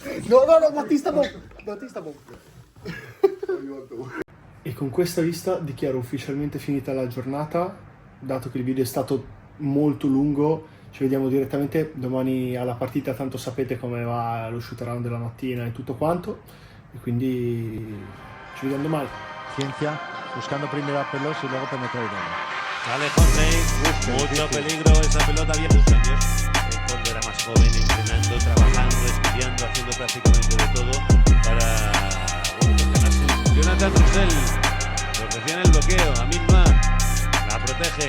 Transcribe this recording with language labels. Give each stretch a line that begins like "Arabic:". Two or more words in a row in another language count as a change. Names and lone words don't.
Italian: No, Battista Bomb. E con questa vista dichiaro ufficialmente finita la giornata, dato che il video è stato molto lungo. Ci vediamo direttamente domani alla partita, tanto sapete come va lo
English: shoot around
Italian: della mattina e tutto quanto, e quindi ci vediamo domani.
Spanish: Ciencia, buscando primero a Pelos y luego penetrar y gol. Sale Horney, mucho peligro esa pelota, bien sus años. Cuando era más joven, entrenando, trabajando, estudiando, haciendo prácticamente de todo para ganarse. Jonathan Roussel, protección el bloqueo, Amin Ma, la protege.